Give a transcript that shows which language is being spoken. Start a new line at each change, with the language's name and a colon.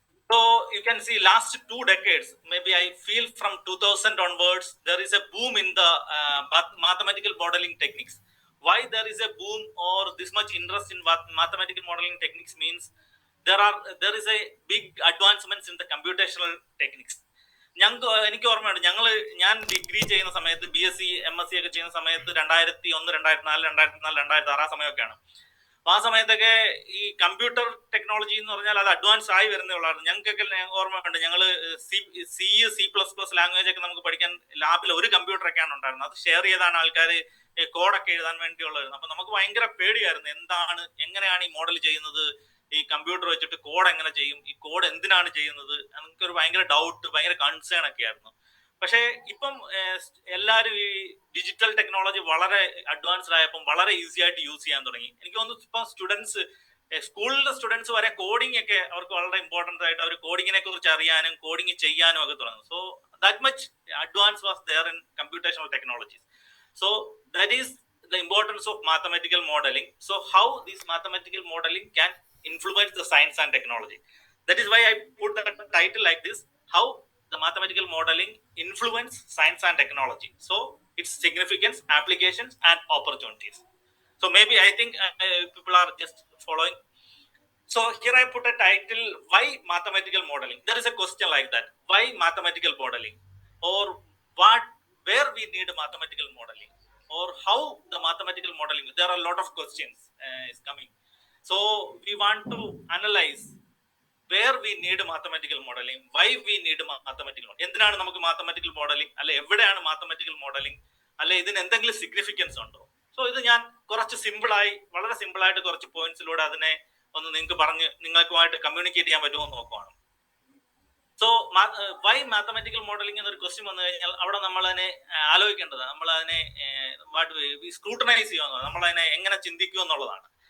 English: So you can see last 2 decades, maybe I feel from 2000 onwards, there is a boom in the mathematical modeling techniques. Why there is a boom or this much interest in mathematical modeling techniques means there is a big advancements in the computational techniques.
Malayalam: എനിക്ക് ഓർമ്മയുണ്ട്, ഞാൻ degree ചെയ്യുന്ന സമയത്ത് BSc MSc ഒക്കെ ചെയ്യുന്ന സമയത്ത് 2001 2004 2006 ആ സമയമൊക്കെയാണ്. അപ്പൊ ആ സമയത്തൊക്കെ ഈ കമ്പ്യൂട്ടർ ടെക്നോളജി എന്ന് പറഞ്ഞാൽ അത് അഡ്വാൻസ് ആയി വരുന്നേ ഉള്ളായിരുന്നു. ഞങ്ങൾക്കൊക്കെ ഓർമ്മയുണ്ട്, ഞങ്ങൾ C++ ലാംഗ്വേജ് ഒക്കെ നമുക്ക് പഠിക്കാൻ ലാബിൽ ഒരു കമ്പ്യൂട്ടറൊക്കെയാണ് ഉണ്ടായിരുന്നത്. അത് ഷെയർ ചെയ്താണ് ആൾക്കാർ കോഡൊക്കെ എഴുതാൻ വേണ്ടിയുള്ളായിരുന്നു. അപ്പൊ നമുക്ക് ഭയങ്കര പേടിയായിരുന്നു, എങ്ങനെയാണ് ഈ മോഡൽ ചെയ്യുന്നത്, ഈ കമ്പ്യൂട്ടർ വെച്ചിട്ട് കോഡ് എങ്ങനെ ചെയ്യും, ഈ കോഡ് എന്തിനാണ് ചെയ്യുന്നത്, നമുക്കൊരു ഭയങ്കര ഡൗട്ട്, ഭയങ്കര കൺസേൺ ഒക്കെ ആയിരുന്നു. പക്ഷേ ഇപ്പം എല്ലാവരും ഈ ഡിജിറ്റൽ ടെക്നോളജി വളരെ അഡ്വാൻസ്ഡ് ആയപ്പം വളരെ ഈസി ആയിട്ട് യൂസ് ചെയ്യാൻ തുടങ്ങി. എനിക്ക് തോന്നുന്നു ഇപ്പം സ്റ്റുഡൻസ്, സ്കൂളിലെ സ്റ്റുഡൻസ് വരെ കോഡിംഗ് ഒക്കെ അവർക്ക് വളരെ ഇമ്പോർട്ടൻ്റ് ആയിട്ട് അവർ കോഡിങ്ങിനെ കുറിച്ച് അറിയാനും കോഡിങ് ചെയ്യാനും ഒക്കെ തുടങ്ങും.
English: So that much advance was there in computational technologies. So that is the importance of mathematical modeling. So how this mathematical modeling can influence the science and technology. That is why I put the title like this, how the mathematical modeling influence science and technology. So its significance, applications and opportunities. So maybe I think people are just following. So here I put a title, why mathematical modeling. There is a question like that, why mathematical modeling, or where we need mathematical modeling, or how the mathematical modeling. There are a lot of questions is coming. So we want to analyze where we need mathematical modeling,
Malayalam: why we need mathematical modeling, എന്തിനാണ് നമുക്ക് mathematical modelling, അല്ലെ എവിടെയാണ് mathematical modelling, അല്ലെ ഇതിന് എന്തെങ്കിലും significance ഉണ്ടോ? So ഇത് ഞാൻ കുറച്ച് സിമ്പിളായി, വളരെ സിമ്പിളായിട്ട് കുറച്ച് പോയിന്റ്സിലൂടെ അതിനെ ഒന്ന് നിങ്ങൾക്ക് പറഞ്ഞ് നിങ്ങൾക്കുമായിട്ട് കമ്മ്യൂണിക്കേറ്റ് ചെയ്യാൻ പറ്റുമോ എന്ന് നോക്കുവാണ്. സോ വൈ മാത്തമാറ്റിക്കൽ മോഡലിംഗ് എന്നൊരു ക്വസ്റ്റ്യൻ വന്നു കഴിഞ്ഞാൽ അവിടെ നമ്മൾ അതിനെ ആലോചിക്കേണ്ടത്, നമ്മൾ അതിനെ സ്ക്രൂട്ടനൈസ് ചെയ്യുക, നമ്മൾ അതിനെ എങ്ങനെ ചിന്തിക്കുക എന്നുള്ളതാണ്.